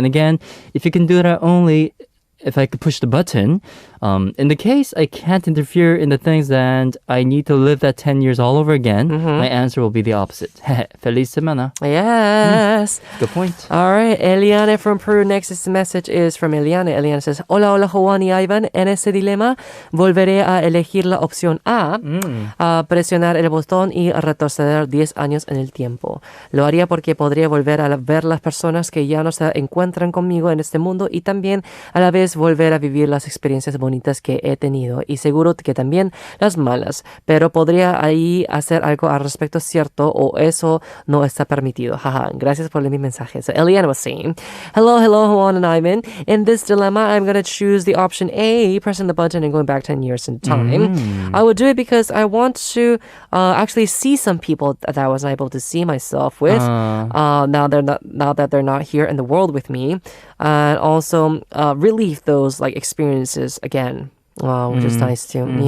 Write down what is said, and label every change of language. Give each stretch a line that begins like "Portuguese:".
English: And again, if you can do that only if I could push the button, in the case I can't interfere in the things and I need to live that 10 years all over again, my answer will be the opposite.
Spanish: Feliz semana.
English: Yes. Good point. All right. Eliane from Peru. Next this message is from Eliane. Eliane says,
Spanish: Hola,
English: Howon Aivan.
Spanish: En ese dilema, volveré a elegir la opción A, presionar el botón y retroceder 10 años en el tiempo. Lo haría porque podría volver a ver las personas que ya no se encuentran conmigo en este mundo y también a la vez volver a vivir las experiencias bonitas que he tenido y seguro que también las malas, pero podría ahí hacer algo al respecto, cierto, o eso no está permitido. Jaja, gracias por mi mensaje.
English: So Eliane was saying, hello, Howon and Aivan. In this dilemma, I'm going to choose the option A, pressing the button and going back 10 years in time. I would do it because I want to actually see some people that I wasn't able to see myself with now that they're not here in the world with me, and also relieve those like experiences again, which is nice too.